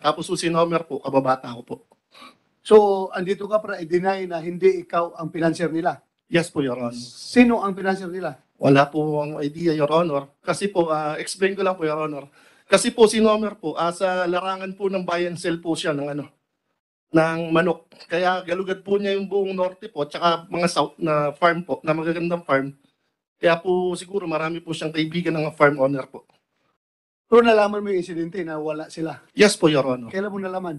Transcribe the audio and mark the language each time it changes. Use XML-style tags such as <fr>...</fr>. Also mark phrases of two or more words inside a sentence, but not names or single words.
<tl>Tapos po si Nomer po, kababata ko po. So, andito ka para i-deny na hindi ikaw ang financier nila.</tl> <en>Yes po, Your Honor.</en> <tl>Sino ang financier nila? Wala po ang idea,</tl> <en>Your Honor.</en> <tl>Kasi po, explain ko lang po,</tl> <en>Your Honor.</en> <tl>Kasi po si Nomer po, sa larangan po ng</tl> <en>buy and sell</en> <tl>po siya ng ng manok. Kaya galugad po niya yung buong norte po, tsaka mga south na farm po, na magagandang farm. Kaya po siguro marami po siyang kaibigan ng farm owner po. Pero nalaman mo yung insidente na wala sila.</tl> <en>Yes po, Your Honor.</en> <tl>Kailan mo nalaman?</tl>